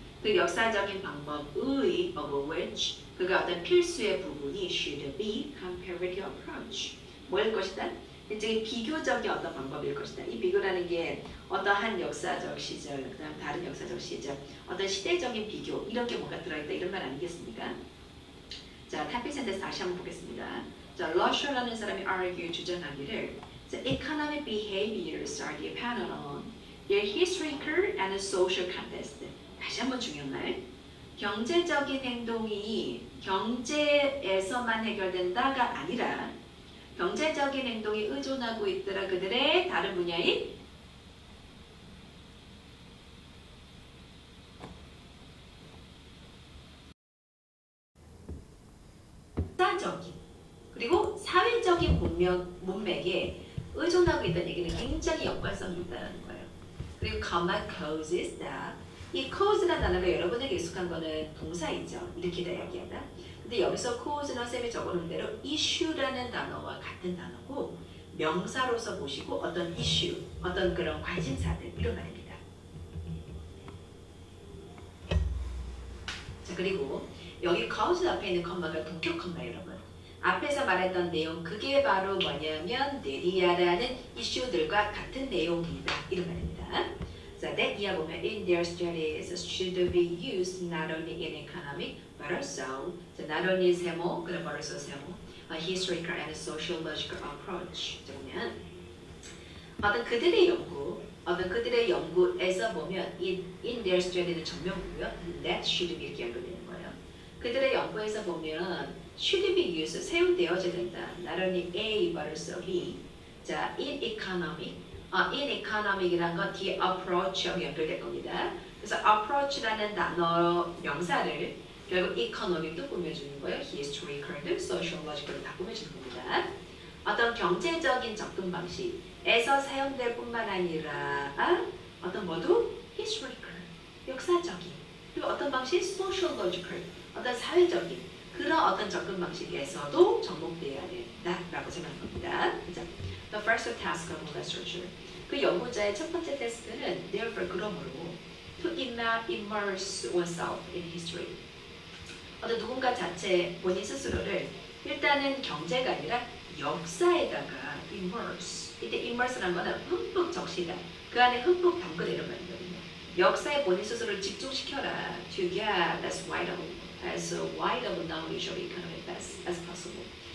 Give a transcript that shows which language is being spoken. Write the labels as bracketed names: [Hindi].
[Korean] 그 역사적인 방법의 [English] of which [Korean] 그가 어떤 필수의 부분이 [English] should be comparative approach. [Korean] 뭐일 것이다? 굉장히 비교적인 어떤 방법일 것이다. 이 비교라는 게 어떠한 역사적 시절, 그다음 다른 역사적 시절, 어떤 시대적인 비교 이런 게 뭔가 들어있다 이런 말 아니겠습니까? 자, 탑픽 센터에서 다시 한번 보겠습니다. 자, 러셔라는 사람이 [English] argue [Korean] 주장하기를 [English] economic behaviors are dependent on their historical and social context. [Korean] 다시 한번 중요한 말. 경제적인 행동이 경제에서만 해결된다가 아니라 경제적인 행동이 의존하고 있더라 그들의 다른 분야인 사적인 그리고 사회적인 문맥에 의존하고 있다는 얘기는 굉장히 연관성이 있다는 거예요. 그리고 [English] common causes that [Korean] 이 cause라는 단어가 여러분에게 익숙한 거는 동사이죠. 이렇게 이야기하다. 근데 여기서 cause는 쌤이 적어놓은 대로 issue라는 단어와 같은 단어고 명사로서 보시고 어떤 issue, 어떤 그런 관심사들 이런 말입니다. 자 그리고 여기 cause 앞에 있는 컴마가 동격 컴마 여러분. 앞에서 말했던 내용 그게 바로 뭐냐면 내리아라는 이슈들과 같은 내용이다 이런 말입니다. [English] 자, that [Korean] 이하 보면 [English] in their studies should be used not only in economic but also 자, not only [Korean] 세모 그럼 [English] but also [Korean] 세모 [English] historical and sociological approach. [Korean] 자, 보면 어떤 그들의 연구에서 보면 [English] in their study [Korean] 는 전명구고요. [English] that should be [Korean] 이렇게 연결되는 거예요. 그들의 연구에서 보면 [English] should be used [Korean] 사용되어져야 된다. [English] not only A but also B. [Korean] 자, in economic이란 건 뒤에 approach하고 연결될 겁니다. 그래서 approach라는 단어 명사를 결국 economic도 꾸며주는 거예요. historical도 sociological도 다 꾸며주는 겁니다. 어떤 경제적인 접근 방식에서 사용될 뿐만 아니라 어떤 모두 historical, 역사적인 그리고 어떤 방식 sociological, 어떤 사회적인 그런 어떤 접근 방식에서도 접목되어야 된다라고 생각합니다. [English] The first task of the researcher. [Korean] 그 연구자의 첫 번째 태스크는 [English] therefore [Korean] 그러므로 [English] to immerse oneself in history. [Korean] 어떤 누군가 자체 본인 스스로를 일단은 경제가 아니라 역사에다가 immerse. 이때 immerse라는 거는 흠뻑 적시다. 그 안에 흠뻑 담그내는 말이거든요. 역사에 본인 스스로를 집중시켜라. [English] To get as wide of knowledge of economic as possible.